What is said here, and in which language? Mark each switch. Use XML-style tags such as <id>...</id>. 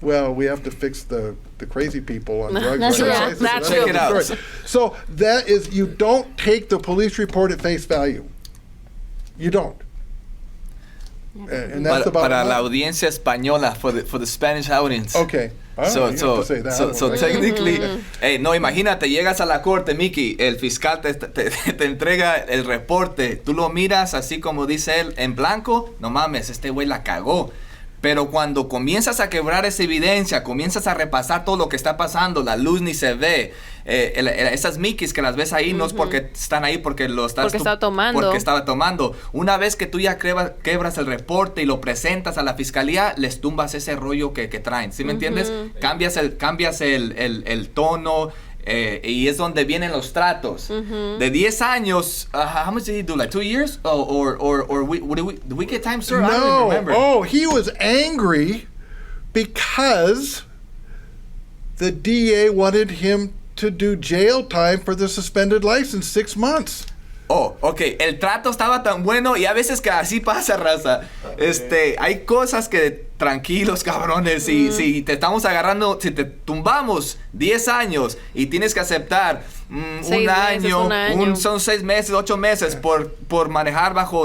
<en>Well, we have to fix the crazy people on drugs. That's riding bicycles. That's Check it out. Right. So that is, you don't take the police report at face value. You don't. And that's about</en> <es>Para</es> <en>it.</en> <es>la audiencia española,</es> <en>for the Spanish audience. Okay. I don't know, you have to say that. So technically, hey, no,</en> <es>imagínate, llegas a la corte, Mickey, el fiscal te entrega el reporte, tú lo miras así como dice él, en blanco, no mames, este güey la cagó. Pero cuando comienzas a quebrar esa evidencia, comienzas a repasar todo lo que está pasando, la luz ni se ve, esas Mickeys que las ves ahí no es porque están ahí porque lo estás Porque estaba tomando. porque estaba tomando. Una vez que tú ya quebras el reporte y lo presentas a la fiscalía, les tumbas ese rollo que traen, ¿sí me entiendes? Cambias el tono. Y es donde vienen los tratos. De 10 años,</es> <en>how much did he do? Like 2 years? Or did we get time, sir? I don't even remember. Oh, he was angry because the DA wanted him to do jail time for the suspended license, 6 months. Oh, ok.</en> <es>El trato estaba tan bueno y a veces que así pasa, raza. Hay cosas que tranquilos, cabrones. Si te estamos agarrando, si te tumbamos 10 años y tienes que aceptar un año, son 6 meses, 8 meses por manejar bajo</es>